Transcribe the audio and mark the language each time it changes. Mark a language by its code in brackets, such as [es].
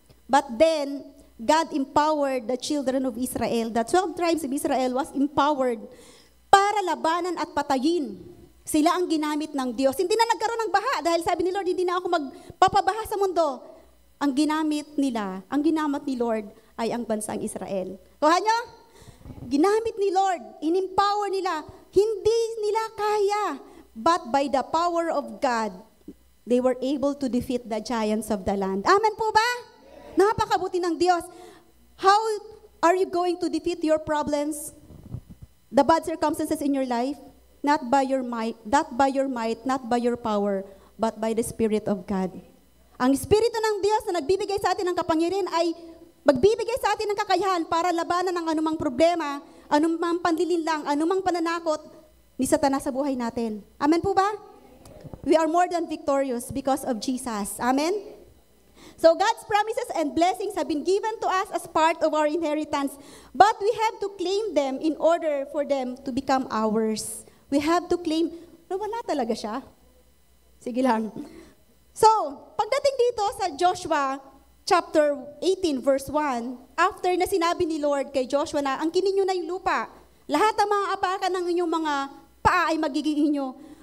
[en] But then, God empowered the children of Israel. The 12 tribes of Israel was empowered [tl] para labanan at patayin. Sila ang ginamit ng Diyos. Hindi na nagkaroon ng baha dahil sabi ni Lord, hindi na ako magpapabaha sa mundo. Ang ginamit ni Lord ay ang bansang Israel. Kuha nyo? Ginamit ni Lord, in-empower nila. Hindi nila kaya. [en] But by the power of God, they were able to defeat the giants of the land. [tl] Amen po ba? Napakabuti ng Diyos. [en] How are you going to defeat your problems? The bad circumstances in your life? Not by your might, not by your power, but by the Spirit of God. [tl] Ang Espiritu ng Diyos na nagbibigay sa atin ng kapangyarihan ay magbibigay sa atin ng kakayahan para labanan ang anumang problema, anumang panlilinlang, anumang pananakot ni Satanas sa buhay natin. Amen po ba? [en] We are more than victorious because of Jesus. Amen? So God's promises and blessings have been given to us as part of our inheritance, but we have to claim them in order for them to become ours. We have to claim, [tl] wala talaga siya. Sige lang. So, pagdating dito sa Joshua chapter 18 verse 1, after na sinabi ni Lord kay Joshua na angkinin nyo na yung lupa, lahat ng mga apakan ng inyong mga paa ay magiging inyo.